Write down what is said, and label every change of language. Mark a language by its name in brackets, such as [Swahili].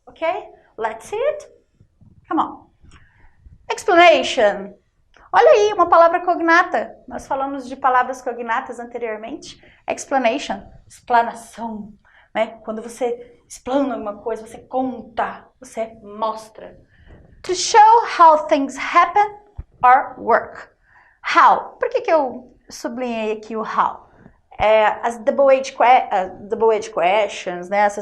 [English] Ok? Let's see it. Come on. Explanation. [Portuguese] Olha aí, uma palavra cognata. Nós falamos de palavras cognatas anteriormente. Explanation. Explanação. Né? Quando você explana alguma coisa, você conta, você mostra. [English] To show how things happen or work. How. [Portuguese] Por que eu sublinhei aqui o how? [English] As double-edged questions, né?